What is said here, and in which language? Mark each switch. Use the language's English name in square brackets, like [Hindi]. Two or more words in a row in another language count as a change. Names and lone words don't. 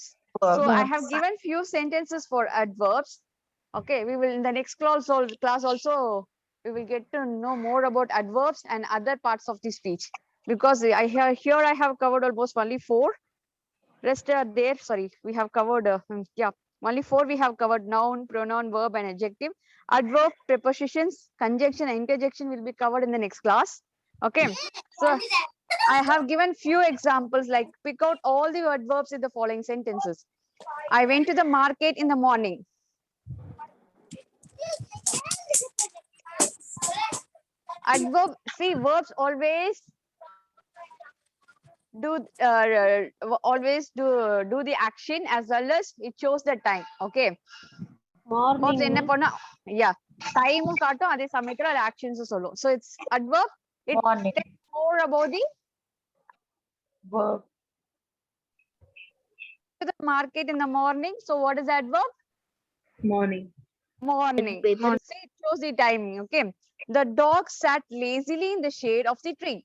[English] So I have given few sentences for adverbs. Okay, we will in the next class also we will get to know more about adverbs and other parts of the speech, because here I have covered almost only 4. Rest are there. Sorry, we have covered only 4 we have covered: noun, pronoun, verb, and adjective. Adverb, prepositions, conjunction, and interjection will be covered in the next class. Okay, so I have given few examples, like pick out all the adverbs in the following sentences. I went to the market in the morning. Adverb, see, verbs always do the action as well as it shows the time. Okay. Verbs [Tamil] என்ன பண்ணா time காட்டும், அதே சமயத்துல அது actions சொல்லும். [English] So it's adverb. It tells more about the verb. To the market in the morning. So what is adverb? Morning. Morning. See, it shows the timing. Okay. The dog sat lazily in the shade of the tree.